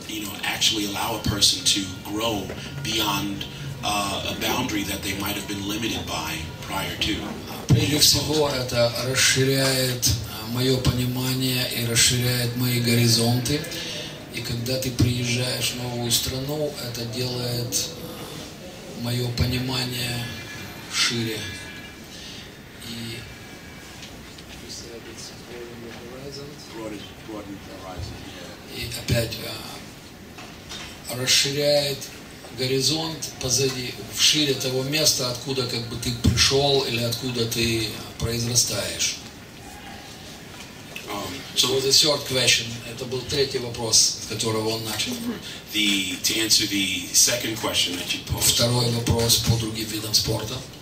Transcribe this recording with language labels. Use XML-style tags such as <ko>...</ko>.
<en>You know, actually allow a person to grow beyond a boundary that they might have been limited by prior to.</en> <ru>Прежде всего, это расширяет мое понимание и расширяет мои горизонты. И когда ты приезжаешь в новую страну, это делает мое понимание шире. И опять расширяет горизонт позади, вшире того места, откуда как бы ты пришел или откуда ты произрастаешь.</ru> <en>So the third question,</en> <ru>это был третий вопрос, с которого он начал.</ru> <en>To answer the second question that you posed.</en> <ru>Второй вопрос по другим видам спорта.</ru>